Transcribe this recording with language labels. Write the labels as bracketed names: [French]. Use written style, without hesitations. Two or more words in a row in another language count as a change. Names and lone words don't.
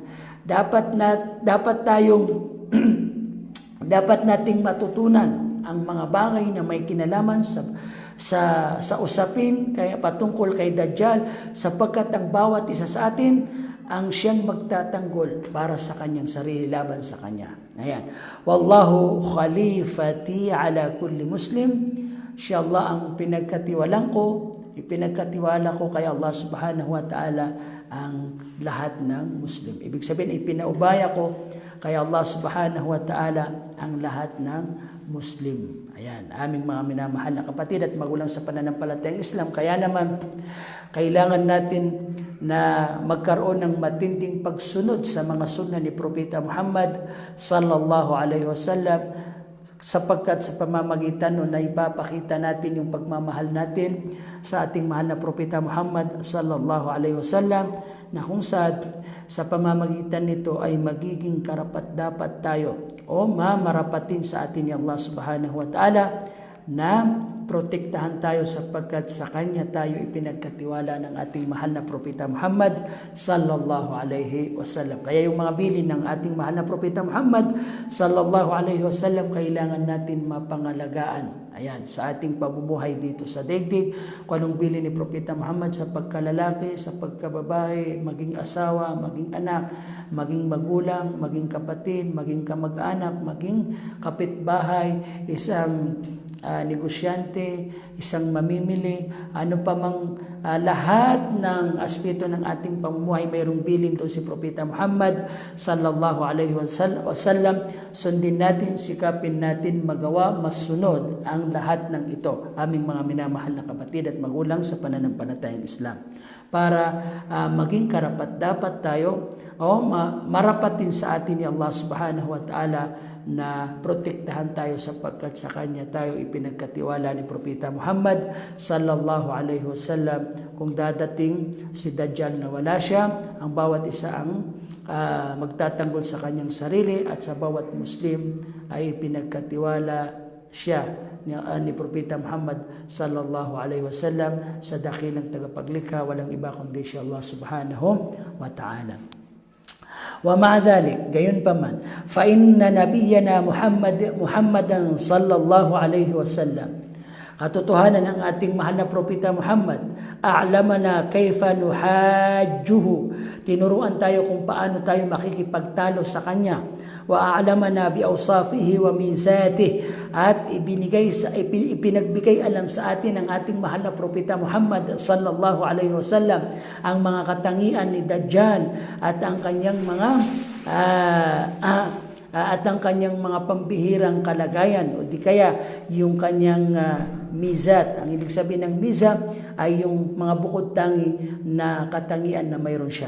[Filipino] Dapat nating matutunan ang mga bagay na may kinalaman sa usapin kaya patungkol kay Dajjal, sapagkat ang bawat isa sa atin ang siyang magtatanggol para sa kanyang sarili laban sa kanya. Ayan. [Arabic] والله خليفتي على كل مسلم. [Filipino] Siya Allah ang ipinagkatiwala ko kay Allah [Arabic] سبحانه وتعالى [Filipino] ang lahat ng Muslim. Ibig sabihin, ipinaubaya ko kay Allah [Arabic] سبحانه وتعالى [Filipino] ang lahat ng Muslim. Ayan, aming mga minamahal na kapatid at magulang sa pananampalatayang Islam. Kaya naman, kailangan natin na magkaroon ng matinding pagsunod sa mga sunna ni Propeta Muhammad [Arabic] صلى الله عليه وسلم, [Filipino] sapagkat sa pamamagitan nun ay ipapakita natin yung pagmamahal natin sa ating mahal na Propeta Muhammad [Arabic] صلى الله عليه وسلم, [Filipino] na kung sa pamamagitan nito ay magiging karapat-dapat tayo o mamarapatin sa atin ni Allah [Arabic] سبحانه وتعالى [Filipino] na protektahan tayo sapagkat sa Kanya tayo ipinagkatiwala ng ating mahal na Propeta Muhammad [Arabic] صلى الله عليه وسلم. [Filipino] Kaya yung mga bilin ng ating mahal na Propeta Muhammad [Arabic] صلى الله عليه وسلم [Filipino] kailangan natin mapangalagaan. Ayan, sa ating pamumuhay dito sa daigdig, kung anong bilin ni Propeta Muhammad sa pagkalalaki, sa pagkababae, maging asawa, maging anak, maging magulang, maging kapatid, maging kamag-anak, maging kapitbahay, isang negosyante, isang mamimili, ano pa mang lahat ng aspeto ng ating pamumuhay, mayroong bilin doon si Propeta Muhammad [Arabic] صلى الله عليه وسلم. [Filipino] Sundin natin, sikapin natin magawa, masunod ang lahat ng ito, aming mga minamahal na kapatid at magulang sa pananampalatayang Islam, para maging karapat-dapat tayo o marapatin sa atin ni Allah [Arabic] سبحانه وتعالى [Filipino] na protektahan tayo sapagkat sa Kanya tayo ipinagkatiwala ni Propeta Muhammad [Arabic] صلى الله عليه وسلم. [Filipino] Kung dadating si Dajjal na wala siya, ang bawat isa ang magtatanggol sa kanyang sarili, at sa bawat Muslim ay ipinagkatiwala siya ni Propeta Muhammad [Arabic] صلى الله عليه وسلم [Filipino] sa dakilang tagapaglikha, walang iba kundi si Allah [Arabic] سبحانه وتعالى. ومع ذلك, [Filipino] gayon pa man, [Arabic] فإن نبينا محمدا صلى الله عليه وسلم, [Filipino] katotohanan ng ating mahal na Propeta Muhammad, [Arabic] أعلمنا كيف نحاجه, [Filipino] tinuruan tayo kung paano tayo makikipagtalo sa Kanya. [Arabic] وأعلمنا بأوصافه وميزاته, [Filipino] at ipinagbigay alam sa atin ng ating mahal na Propeta Muhammad [Arabic] صلى الله عليه وسلم [Filipino] ang mga katangian ni Dajjal at ang kanyang mga pambihirang kalagayan, o di kaya yung kanyang mizat. Ang ibig sabihin ng mizat ay yung mga bukod tangi na katangian na mayroon siya.